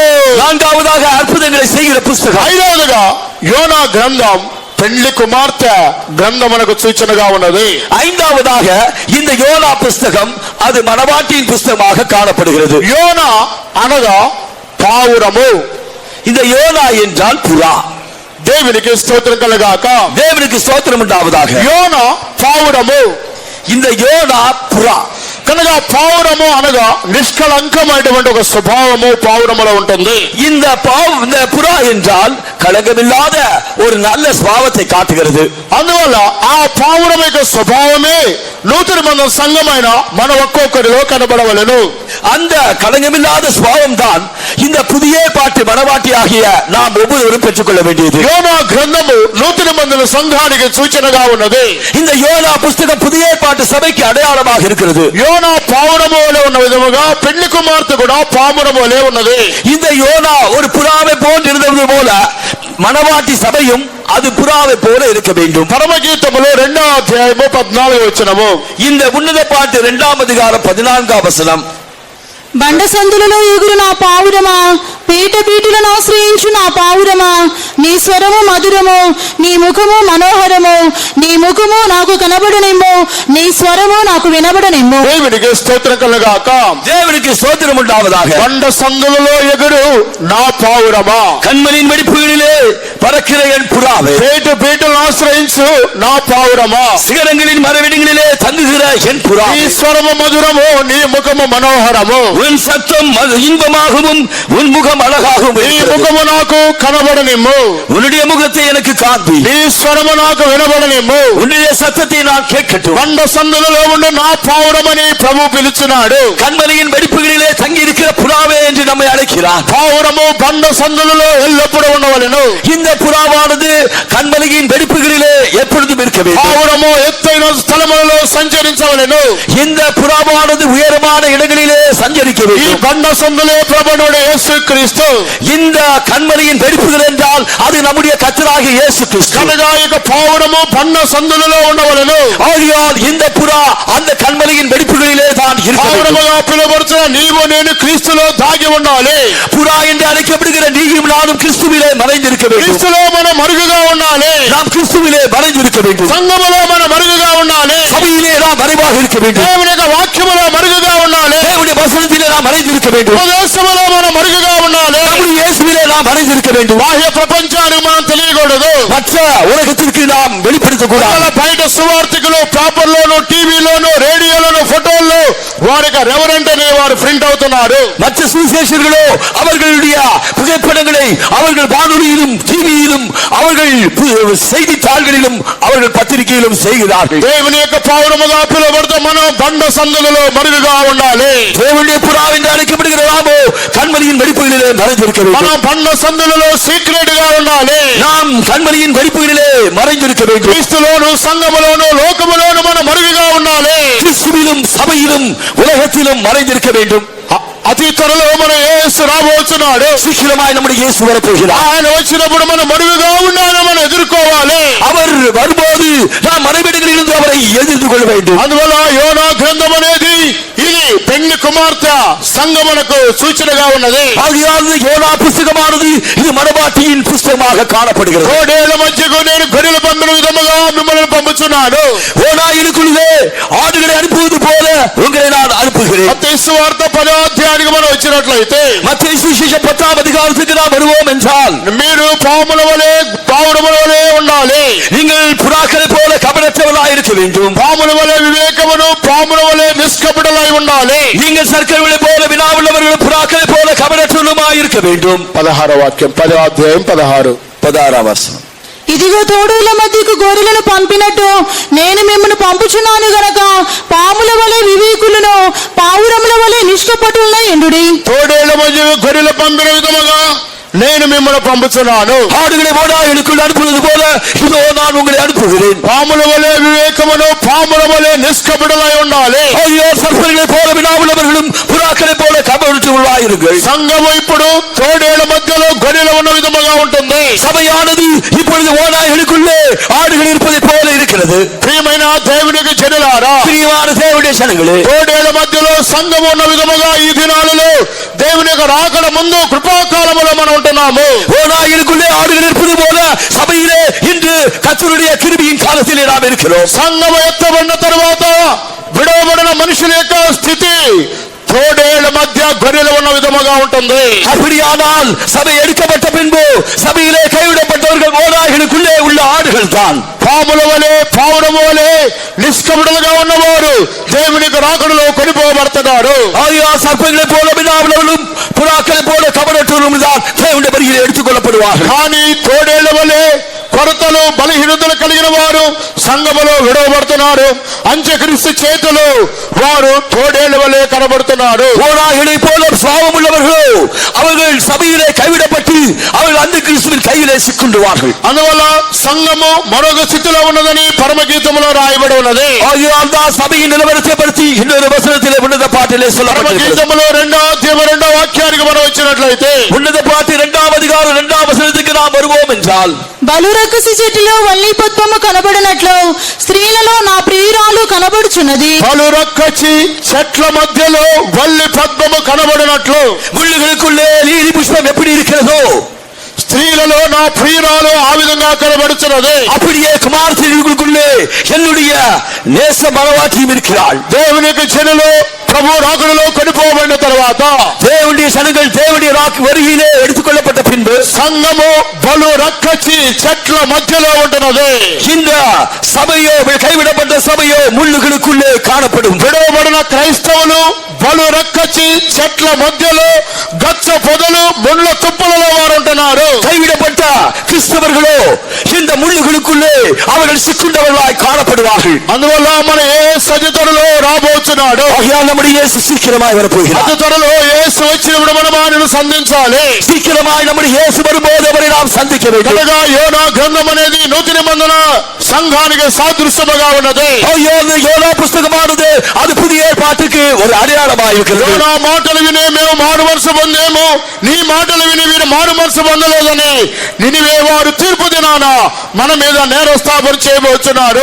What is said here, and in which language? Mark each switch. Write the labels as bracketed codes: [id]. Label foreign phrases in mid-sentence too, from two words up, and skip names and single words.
[ta] நான்காவதாக அற்புதங்களை செய்கிற புஸ்தகம். [te] ఐదవదిగా యోనా గ్రంథం పెళ్లి కుమార్తె గ్రంథమునకు సూచనగా ఉన్నది. [ta] ஐந்தாவதாக இந்த யோனா புஸ்தகம் அது மணவாட்டியின் புஸ்தகமாக காணப்படுகிறது. [te] యోనా అనగా పావురము. [ta] இந்த யோனா என்றால் புறா. [te] దేవునికి స్తోత్రం కలుగాక. [ta] தேவனுக்கு ஸ்தோத்திரம் உண்டாவதாக. [te] యోనా పావురము. [ta] இந்த யோனா புறா. [te] కనుక పావురము అనగా నిష్కళంకమైనటువంటి ఒక స్వభావము పావురములో ఉంటుంది. [ta] இந்த புறா என்றால் களங்கமில்லாத ஒரு நல்ல சுபாவத்தை காட்டுகிறது. [te] అందువల్ల ఆ పావురం యొక్క స్వభావమే నూతన బంధం సంఘమైన మన ఒక్కొక్కరిలో కనబడవలెను. [ta] அந்த களங்கமில்லாத சுபாவம் தான் இந்த புதிய பாட்டு மணவாட்டி ஆகிய நாம் ஒவ்வொருவரும் பெற்றுக்கொள்ள வேண்டியது. [te] యోనా గ్రంథము నూతన బంధన సంఘానికి సూచనగా ఉన్నది. [ta] இந்த யோனா புஸ்தகம் புதிய பாட்டு சபைக்கு அடையாளமாக இருக்கிறது. [te] యోనా పావురము వలె ఉన్న విధముగా పెళ్లి కుమార్తె కూడా పావురము వలె ఉన్నది. [ta] இந்த யோனா ஒரு புறாவை போன்று இருந்தது போல மணவாட்டி சபையும் அது புறாவை போல இருக்க வேண்டும். [te] పరమగీతములో 2వ అధ్యాయము 14వ వచనము. [ta] இந்த உன்னத பாட்டு 2வது அதிகாரம் [te] 14వ వచనం. బండ సందులలో ఎగురు నా పావురమా, పీట పీటలను ఆశ్రయించు నా పావురమా, నీ స్వరము మధురము, నీ ముఖము మనోహరము, నీ ముఖము నాకు కనబడనిమ్ము, నీ స్వరము నాకు వినబడనిమ్ము. దేవునికి స్తోత్రం కలుగాక. [ta] தேவனுக்கு ஸ்தோத்திரம் உண்டாவதாக. [te] బండ సందులలో ఎగురు నా పావురమా, [ta] கண்மலின் வெடிப்புகளிலே பறக்கிற என் புறாவே, [te] పేటు పీటలను ఆశ్రయించు నా పావురమా, [ta] சிகரங்களின் மரவெடிகளிலே தங்குகிற என் புறா, [te] నీ స్వరము మధురము, నీ ముఖము మనోహరము, [ta] உன் சத்தம் இன்பமாகவும் உன் முகம் அழகாகவும் [te] నీ [ta] இருக்கிறது. [te] ముఖము నాకు కనబడనిమ్ము, [ta] உன்னுடைய முகத்தை எனக்கு காண்பி, [te] నీ స్వరము నాకు వినబడనిమ్ము. [ta] உன்னுடைய சத்தத்தை நான் கேட்கட்டும். [te] బండ సందులలో ఉండే నా పావురమని ప్రభు పిలుచున్నాడు. [ta] கண்மலையின் வெடிப்புகளிலே தங்கி இருக்கிற புறாவே என்று நம்மை அழைக்கிறார். [te] పావురము బండ సందులలో ఎల్లప్పుడూ ఉండవలెను. [ta] இந்த புறாவானது கண்மலையின் வெடிப்புகளிலே எப்பொழுதும் இருக்க வேண்டும். [te] పావురము ఎత్తైన స్థలములలో సంచరించవలెను. [ta] இந்த புறாவானது உயரமான இடங்களிலே சஞ்சரிக்க [te] ఈ [ta] வேண்டும். [te] బండ సందులే ప్రభువుడు యేసుక్రీస్తు. [ta] இந்த கண்மலையின் வெடிப்புகள் என்றால் அது நம்முடைய கர்த்தராகிய இயேசு கிறிஸ்து. [te] కనుక ఇక పావురము బండ సందులలో ఉండవలెను. [ta] ஆகையால் இந்த புறா அந்த கண்மலையின் வெடிப்புகளிலே தான் இருக்க வேண்டும். [te] పావురముగా పిలువబడుతున్న నీవు నేను క్రీస్తులో దాగి ఉండాలి. [ta] புறா என்று அழைக்கப்படுகிற நீயும் நானும் கிறிஸ்துவிலே மறைந்திருக்க வேண்டும். [te] క్రీస్తులో మనం మరుగుగా ఉండాలి. [ta] நாம் கிறிஸ்துவிலே மறைந்திருக்க வேண்டும். [te] సంఘములో మనం మరుగుగా ఉండాలి. [ta] சபையிலே நாம் மறைவாக இருக்க வேண்டும். [te] దేవుని యొక్క వాక్యములో మరుగుగా ఉండాలి. [ta] தேவனுடைய வசனத்திலே நாம் மறைந்திருக்க வேண்டும். [te] ఉపదేశములో మనం మరుగుగా ఉండాలి. [ta] நம்முடைய இயேசுவிலே நாம் மறைந்திருக்க வேண்டும். [te] బాహ్య ప్రపంచానికి మనం తెలియకూడదు. [ta] மற்ற உலகத்திற்கு நாம் வெளிப்படுத்தக்கூடாது. [te] బయట సువార్తికులు పేపర్లోను, టీవీలోను, రేడియోలోను, ఫోటోల్లో వారికి రెవరెంట్ అనే వారు ప్రింట్ అవుతున్నారు. [ta] மற்ற சுவிசேஷர்களோ அவர்களுடைய புகைப்படங்களை அவர்கள் வானொலியிலும் டிவியிலும் அவர்கள் செய்தித்தாள்களிலும் அவர்கள் பத்திரிகையிலும் செய்கிறார்கள். [te] దేవుని యొక్క పౌరముగా పిలువబడితే మనం బండ సందులలో మరుగుగా ఉండాలి. [ta] தேவனுடைய புறா என்று அழைக்கப்படுகிற நாமோ கண்மலையின் வெடிப்புகளிலே மறைந்திருக்க வேண்டும். [te] మనం బండ సందులలో సీక్రెట్ గా ఉండాలి. [ta] நாம் கண்மலையின் வெடிப்புகளிலே மறைந்திருக்க வேண்டும். [te] క్రీస్తులోను, సంఘములోను, లోకములోను మనం మరుగుగా ఉండాలి. [ta] கிறிஸ்துவிலும் சபையிலும் உலகத்திலும் மறைந்திருக்க வேண்டும். [te] అతి త్వరలో మన యేసు రాబోతున్నాడు. [ta] சீக்கிரமாய் நம்முடைய இயேசு வரப்போகிறார். [te] ఆయన వచ్చినప్పుడు మనం మరుగుగా ఉండాలని మనం ఎదుర్కోవాలి. [ta] அவர் வரும்போது நாம் மறைவிடங்களிலிருந்து அவரை எதிர்த்து கொள்ள வேண்டும். [te] అందువల్ల యోనా గ్రంథం అనేది ఇది పెళ్లి కుమార్తె సంఘమునకు సూచనగా ఉన్నది. [ta] ஆகையால் யோனா புஸ்தகமானது இது மணவாட்டியின் புஸ்தகமாக காணப்படுகிறது. [te] కోడేళ్ల మధ్యకు నేను గొర్రెల పంపిన విధముగా మిమ్మల్ని పంపుచున్నాను. [ta] ஓநாயினுக்குள்ளே ஆடுகளை அனுப்புவது போல உங்களை நான் அனுப்புகிறேன். [te] మత్తయి సువార్త 10వ అధ్యాయానికి మనం వచ్చినట్లయితే [ta] மத்தேயு சுவிசேஷம் 10ஆம் அதிகாரத்துக்கு நாம் வருவோம் என்றால் [te] మీరు పాముల వలె పావురముల వలె ఉండాలి. [ta] நீங்கள் புறாக்களை போல கபடற்றவர்களாய் இருக்க வேண்டும். [te] పాముల వలె వివేకమును, పాముల వలె నిష్కపటలై ఉండాలి. [ta] நீங்கள் சர்க்கரைகளை போல வினாவுள்ளவர்களும் புறாக்களை போல கபடற்றவர்களுமாய் இருக்க வேண்டும். [te] 16వ వాక్యం 10వ అధ్యాయం 16వ వచనం. ఇదిగో తోడేళ్ల మధ్యకు గొర్రెలను పంపినట్టు నేను మిమ్మల్ని పంపుచున్నాను గనక పాముల వలె వివేకులను, పావురముల వలె నిష్కపటులై ఉండుడి. తోడేళ్ల మధ్య గొర్రెల పంపిన విధముగా నేను మిమ్మల్ని పంపుతున్నాను. [ta] ஆடுகளை ஓநாய்களுக்குள் அனுப்புவது போல இதோ நான் உங்களை அனுப்புகிறேன். [te] పాముల వలె వివేకమును, పాముల వలె నిష్కపటులై ఉండాలి. [ta] ஐயோ, சர்ப்பங்களை போல வினாவுள்ளவர்களும் புறாக்களை போல கபடுள்ளவர்களாயிருங்கள். [te] సంఘము ఇప్పుడు తోడేళ్ల మధ్యలో గొర్రెలు ఉన్న విధముగా ఉంటుంది. [ta] சபையானது இப்பொழுது ஓநாய்களுக்குள்ளே ஆடுகள் இருப்பதை போல இருக்கிறது. [te] ప్రియమైన దేవునికి జనులారా, [ta] பிரியமான தேவனுடைய ஜனங்களே, [te] తోడేళ్ల మధ్యలో సంఘము ఉన్న విధముగా ఈ దినాలలో దేవుని యొక్క రాకడ ముందు కృపాకాలములో మనం ఉంటున్నాము. [ta] ஓநாய்களுக்குள்ளே ஆடுகள் இருப்பது போல சபையிலே இன்று கர்த்தருடைய கிருபையின் காலத்திலே நாம் இருக்கிறோம். [te] సంఘము ఎత్తబడిన తరువాత విడవబడిన మనుషుల యొక్క స్థితి తోడేళ్ల మధ్య గొర్రెలు ఉన్న విధముగా ఉంటుంది. [ta] அப்படியானால் சபை எடுக்கப்பட்ட பின்பு சபையிலே கைவிடப்பட்டவர்கள் ஓநாய்களுக்குள்ளே உள்ள ஆடுகள் தான். [te] పాముల వలె, పావురము వలె నిష్కపటులుగా ఉన్నవారు దేవునికి రాకడలో కొనిపోబడుతున్నారు. [ta] ஆகியா சர்ப்பங்களை போல வினாவுள்ளவர்களும் புறாக்களை போல கபடற்றவர்களும் தான் தேவனுடைய வருகையிலே எடுத்துக் கொள்ளப்படுவார்கள். [te] కానీ తోడేళ్ల వలె కొరతలు, బలహీనతలు కలిగిన వారు సంఘములో విడవబడుతున్నారు. అంత్యక్రీస్తు చేతులు వారు తోడేళ్ల వలె కనబడుతున్నారు. [ta] ஓநாய்களை போல சுவாபம் உள்ளவர்களோ அவர்கள் சபையிலே கைவிடப்பட்டு அவர்கள் அந்த கிறிஸ்துவின் கையிலே சிக்குண்டுவார்கள். [te] అందువల్ల సంఘము మరొక స్థితిలో ఉన్నదని పరమగీతములో రాయబడి ఉన్నది. [ta] ஆகியால் தான் சபையின் நிலவரத்தை பற்றி இன்னொரு வசனத்திலே உன்னத பாட்டிலே சொல்லப்பட்டிருக்கிறது. [te] పరమగీతములో 2వ వాక్యానికి మనం వచ్చినట్లయితే [ta] உன்னத பாட்டு 2వ அதிகாரம் 2వ వచనத்துக்கு நாம் வருவோம் என்றால், [te] బలురక్కసి చెట్టులో వల్లి పద్మము కనబడినట్లు స్త్రీలలో నా ప్రియురాలు కనబడుచున్నది. పలురక్కచి చెట్ల మధ్యలో వల్లి పద్మము కనబడినట్లు [ta] முள்ளுகளுக்குள்ளே லீலி புஷ்பம் எப்படி இருக்கிறதோ [te] స్త్రీలలో నా ప్రియురాలు ఆ విధంగా కనబడుచున్నది. [ta] அப்படியே குமாரத்திற்குள்ளே என்னுடைய நேச மனவாட்டியும் இருக்கிறாள். [te] దేవునికి జనులు ప్రభు రాకడలో కొనిపోబడిన తర్వాత [ta] தேவனுடைய ஜனங்கள் தேவனுடைய வருகையிலே எடுத்துக்கொள்ளப்பட்ட பின்பு [te] సంఘము బలు రక్కచి చెట్ల మధ్యలో ఉంటున్నది. [ta] இந்த சபையோ கைவிடப்பட்ட சபையோ முள்ளுகளுக்குள்ளே காணப்படும். [te] విడవబడిన క్రైస్తవులు బలు రక్కచి చెట్ల మధ్యలో గచ్చ పొదలు, ముళ్ళ తుప్పలలో వారు ఉంటున్నారు. [ta] கைவிடப்பட்ட கிறிஸ்தவர்களோ இந்த முள்ளுகளுக்குள்ளே அவர்கள் சிக்குண்டவர்களாய் காணப்படுவார்கள். [te] అందువల్ల మన యేసు అతి త్వరలో రాబోతున్నాడు. [ta] நம்முடைய இயேசு சீக்கிரமாய் வரப்போகிறார். [te] అతి త్వరలో యేసు వచ్చినప్పుడు మనం ఆయనను సంధించాలి. [ta] சீக்கிரமாய் நம்முடைய இயேசு வரும்போது அவரை நாம் சந்திக்க வேண்டும். [te] కనుక యోనా గ్రంథం అనేది నూతన నిబంధన సంఘానికి సాదృశ్యముగా ఉన్నది. [ta] யோனா புஸ்தகமானது அது புதிய ஏற்பாட்டுக்கு ஒரு அடையாளமாக இருக்கிறது. [te] యోనా మాటలు విని మేము మారు మనసు పొందేము, నీ మాటలు విని వీరు మారు మనసు పొందలేదని నినివే వారు తీర్పు దినాన మన మీద నేరస్థాపన చేయబోతున్నారు.